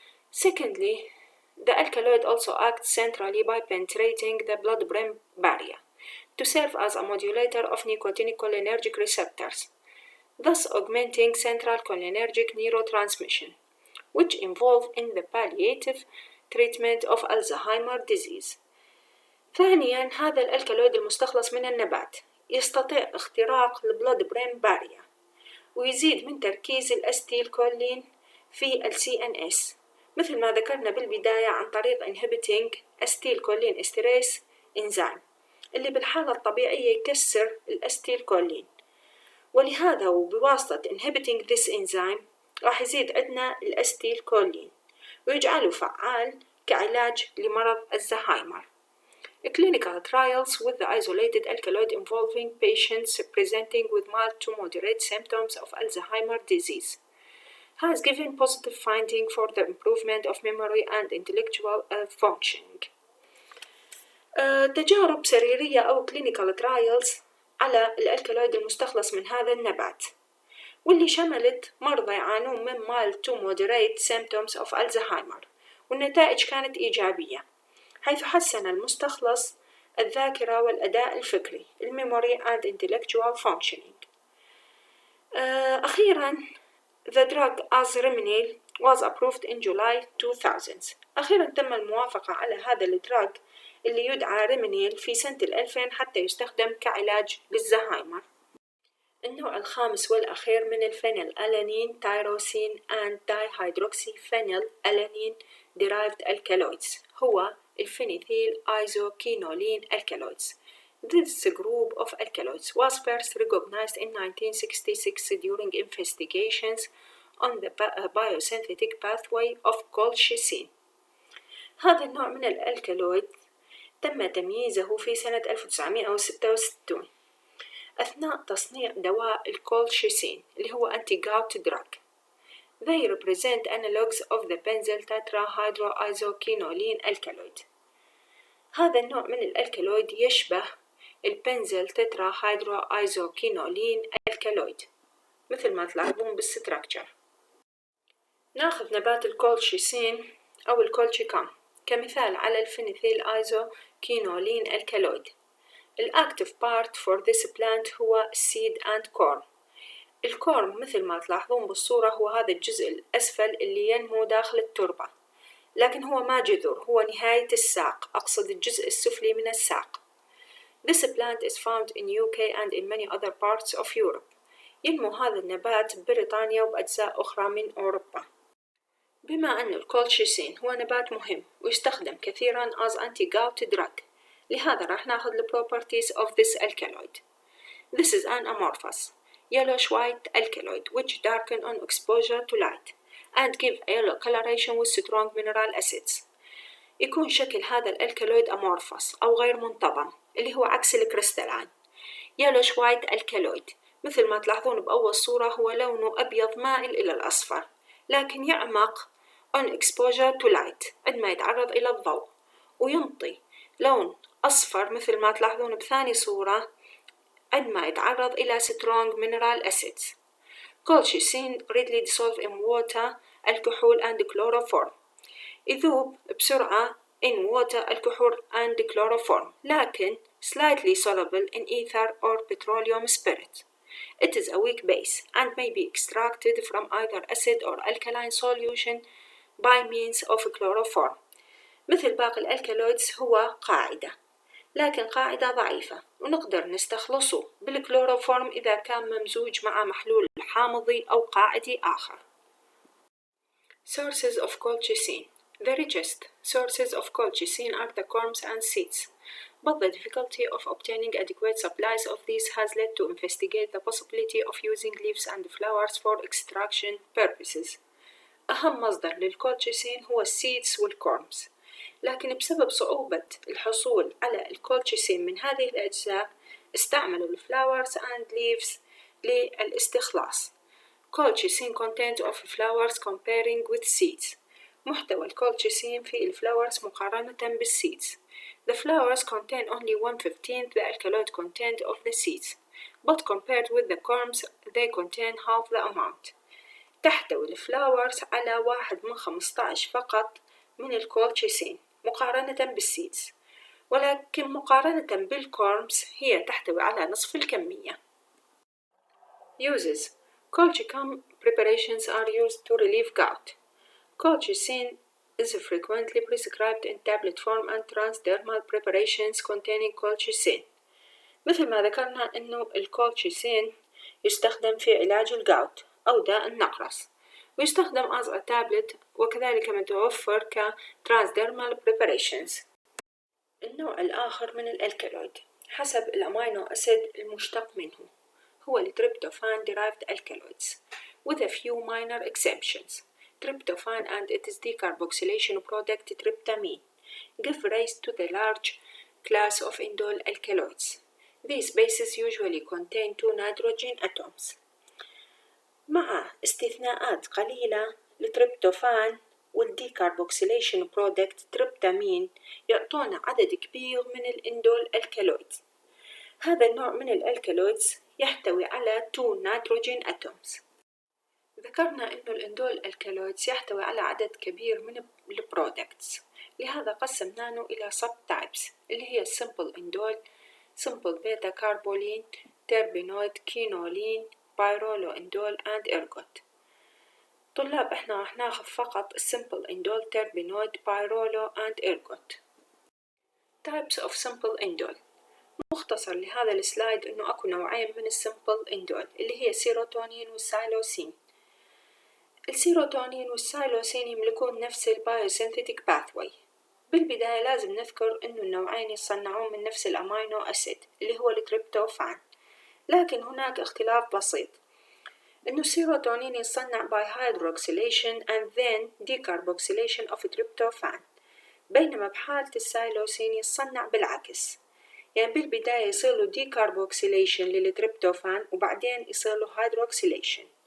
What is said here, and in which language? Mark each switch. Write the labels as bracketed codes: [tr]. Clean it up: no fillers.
[en] Secondly, the alkaloid also acts centrally by penetrating the blood-brain barrier to serve as a modulator of nicotinic cholinergic receptors, thus augmenting central cholinergic neurotransmission, which involve in the palliative treatment of Alzheimer's disease. [ar] ثانياً، هذا الألكالويد المستخلص من النبات يستطيع اختراق البلاد برين بارير ويزيد من تركيز الأستيلكولين في CNS مثل ما ذكرنا بالبداية عن طريق [en] inhibiting acetylcholinesterase enzyme [ar] اللي بالحالة الطبيعية يكسر الأستيلكولين، ولهذا وبواسطة [en] inhibiting this enzyme [ar] راح يزيد عندنا الأستيلكولين ويجعله فعال كعلاج لمرض الزهايمر. [en] clinical trials with the isolated alkaloid involving patients presenting with mild to moderate symptoms of Alzheimer's disease has given positive finding for the improvement of memory and intellectual functioning. [ar] تجارب سريرية أو [en] clinical trials [ar] على الألكالويد المستخلص من هذا النبات، واللي شملت مرضى يعانون من [en] mild to moderate symptoms of Alzheimer، [ar] والنتائج كانت إيجابية، حيث حسن المستخلص الذاكرة والأداء الفكري [en] memory and intellectual functioning. [ar] أخيراً [en] the drug azriminil was approved in July 2000. [ar] أخيراً تم الموافقة على هذا الدراج اللي يدعى ريمينيل في سنة 2000 حتى يستخدم كعلاج للزهايمر. النوع الخامس والأخير من الفينيل ألانين تايروسين [en] and dihydroxyphenyl alanine derived alkaloids [ar] هو الفينيثيل ايزوكينولين alkaloids. [en] This group of alkaloids was first recognized in 1966 during investigations on the biosynthetic pathway of colchicine. [ar] هذا النوع من الألكالويد تم تمييزه في سنة 1966 أثناء تصنيع دواء الكولشيسين اللي هو [en] anti-gout drug. They represent analogues of the benzyl tetrahydroisoquinoline alkaloid. [ar] هذا النوع من الألكالويد يشبه البنزيل تتراهيدرو [en] isoquinoline alkaloid [ar] مثل ما تلاحظون بالستراكشر. ناخذ نبات الكولشيسين أو الكولشيكام كمثال على الفينيثيل ايزوكينولين alkaloid. [en] الأكتيف part for this plant هو seed and corm. [ar] الكورم مثل ما تلاحظون بالصورة هو هذا الجزء الأسفل اللي ينمو داخل التربة، لكن هو ما جذور، هو نهاية الساق، أقصد الجزء السفلي من الساق. [en] This plant is found in UK and in many other parts of Europe. [ar] ينمو هذا النبات ببريطانيا وبأجزاء أخرى من أوروبا. بما أن الكولشيسين هو نبات مهم ويستخدم كثيرا [en] as anti-gout drug، [ar] لهذا راح ناخذ [en] the properties of this alkaloid. This is an amorphous yellowish-white alkaloid which darken on exposure to light and give yellow coloration with strong mineral acids. [ar] يكون شكل هذا الألكالويد amorphous أو غير منتظم اللي هو عكس الكريستالين. [en] yellowish-white alkaloid [ar] مثل ما تلاحظون بأول صورة هو لونه أبيض مائل إلى الأصفر، لكن يعمق [en] on exposure to light [ar] عندما يتعرض إلى الضوء، وينطي لون أصفر مثل ما تلاحظون بثاني صورة عندما يتعرض إلى [en] strong mineral acids. colchicine readily dissolve in water, alcohol and chloroform. [ar] يذوب بسرعة [en] in water, alcohol and chloroform، [ar] لكن [en] slightly soluble in ether or petroleum spirit. It is a weak base and may be extracted from either acid or alkaline solution by means of chloroform. [ar] مثل باقي الألكالويدز هو قاعدة، لكن قاعدة ضعيفة، ونقدر نستخلصه بالكلوروفورم إذا كان ممزوج مع محلول حامضي أو قاعدي آخر. [en] Sources of colchicine. The richest sources of colchicine are the corms and seeds, but the difficulty of obtaining adequate supplies of these has led to investigate the possibility of using leaves and flowers for extraction purposes. [ar] أهم مصدر للكولشيسين هو السيدز والكورمز، لكن بسبب صعوبة الحصول على الكولشيسين من هذه الأجزاء استعملوا الفلاورز and leaves للاستخلاص. [en] Colchicine content of flowers comparing with seeds. [ar] محتوى الكولشيسين في الفلاورز مقارنة بالسيدز. [en] The flowers contain only 1/15 the alkaloid content of the seeds, but compared with the corms they contain half the amount. [ar] تحتوي الفلاورز على 1/15 فقط من الكولشيسين مقارنة بالسيدز، ولكن مقارنة بالكورمز هي تحتوي على نصف الكمية. [en] Uses. Colchicum preparations are used to relieve gout. Colchicine is frequently prescribed in tablet form and transdermal preparations containing colchicine. [ar] مثل ما ذكرنا إنه الكولشيسين يستخدم في علاج الجاوت أو داء النقرس، ويستخدم [en] as a tablet، [ar] وكذلك متوفر ك [en] transdermal preparations. [ar] النوع الآخر من الألكالويد حسب الأمينو أسيد المشتق منه هو التريبتوفان [en] derived alkaloids with a few minor exemptions. Tryptophan and its decarboxylation product tryptamine give rise to the large class of indole alkaloids. These bases usually contain 2 nitrogen atoms. [ar] مع استثناءات قليلة التريبتوفان والديكاربوكسيليشن برودكت تريبتامين يعطونا عدد كبير من الاندول الكالويدز. هذا النوع من الالكالويدز يحتوي على 2 نيتروجين اتومز. ذكرنا انه الاندول الكالويدز يحتوي على عدد كبير من البرودكتس، لهذا قسمناه الى سب تايبس اللي هي [en] simple indole, simple beta carbolene, terpenoid, quinolene, pyrrolo indole and ergot. [ar] طلاب احنا راح ناخذ فقط [en] simple indole, terpenoid, pyrrolo and ergot. [ar] Types of simple indole. مختصر لهذا السلايد انه اكو نوعين من السمبل اندول اللي هي السيروتونين والسايلوسين. السيروتونين والسايلوسين يملكون نفس البايوسينثيتيك باثوي. بالبداية لازم نذكر انه النوعين يصنعون من نفس الامينو اسيد اللي هو التريبتوفان، لكن هناك اختلاف بسيط انه السيروتونين يصنع [en] by hydroxylation and then decarboxylation of tryptophan، [ar] بينما بحالة السايلوسين يصنع بالعكس، يعني بالبداية يصير له decarboxylation للتريبتوفان وبعدين يصير له hydroxylation.